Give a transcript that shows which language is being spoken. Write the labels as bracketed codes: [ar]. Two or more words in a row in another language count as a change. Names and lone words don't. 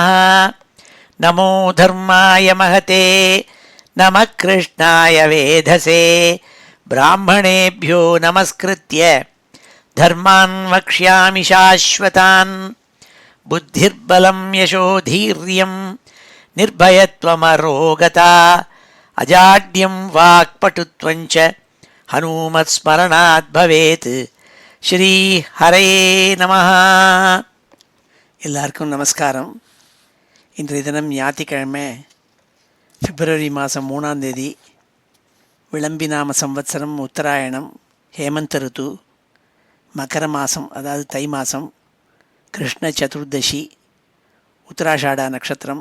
[sa] नमो धर्माय महते नमः कृष्णाय वेधसे ब्राह्मणेभ्यो नमस्कृत्य धर्मान् वक्ष्यामि शाश्वतान्। बुद्धिर्बलं यशोधीर्यं निर्भयत्वमरोगता अजाड्यं वाक्पटुत्वं च हनुमत्स्मरणात् भवेत्। श्री हरये நமः. [ta] எல்லாருக்கும் நமஸ்காரம். இன்றைய தினம் ஞாயிற்றுக்கிழமை பிப்ரவரி மாதம் 3ஆம் தேதி விளம்பிநாம சம்வத்சரம் உத்தராயணம் ஹேமந்த ருத்து மகர மாதம் அதாவது தை மாதம் கிருஷ்ண சதுர்தசி உத்தராஷாடா நட்சத்திரம்.